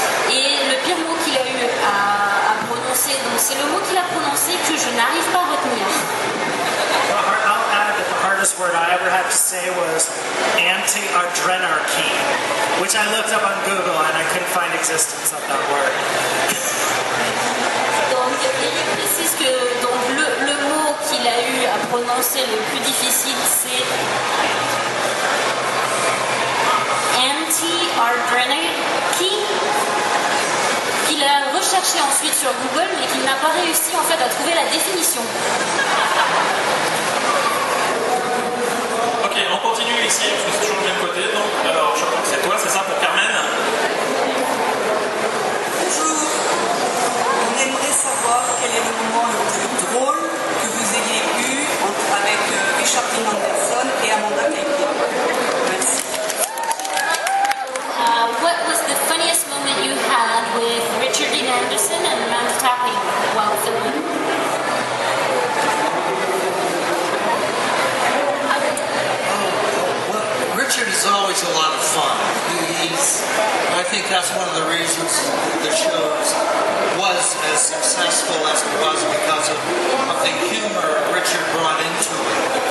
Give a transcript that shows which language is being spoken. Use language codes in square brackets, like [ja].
[fr] Et le pire mot qu'il a eu à prononcer, donc c'est le mot qu'il a prononcé que je n'arrive pas à retenir. [en] I'll add that the hardest word I ever had to say was anti-adrenarchy, which I looked up on Google and I couldn't find existence of that word. [fr] Donc il précise que donc, le mot qu'il a eu à prononcer le plus difficile c'est anti-adrenarchy, qu'il a recherché ensuite sur Google mais qu'il n'a pas réussi en fait à trouver la définition. Ok, on continue ici, parce que c'est toujours le même côté. Donc, alors, je crois que c'est toi, c'est ça pour Carmen? Bonjour. On aimerait savoir quel est le moment le plus drôle que vous ayez eu avec Richard Dean Anderson et Amanda Seyfried. Merci. [en] What was the funniest moment you had with Richard Dean Anderson and Amanda Tapping while filming? Richard is always a lot of fun. I think that's one of the reasons the show was as successful as it was, because of the humor Richard brought into it.